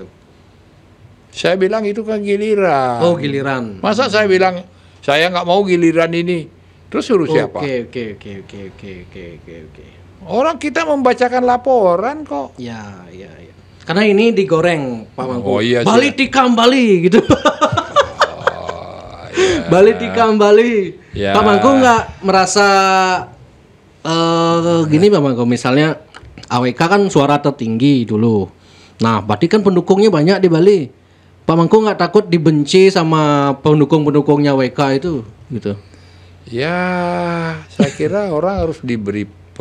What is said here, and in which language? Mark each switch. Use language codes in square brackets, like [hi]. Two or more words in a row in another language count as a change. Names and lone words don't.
[id] Saya bilang itu kan giliran. Oh, giliran. Masa saya bilang saya nggak mau giliran ini, terus suruh siapa? Oke. Orang kita membacakan laporan kok. Ya. Karena ini digoreng Pak Mangku. Oh, iya, Bali tikam Bali gitu. Bali tikam Bali. Ya. Pak Mangku nggak merasa gini Pak Mangku, misalnya AWK kan suara tertinggi dulu. Nah, berarti kan pendukungnya banyak di Bali. Pak Mangku nggak takut dibenci sama pendukung-pendukungnya AWK itu gitu? Ya, saya kira orang harus diberi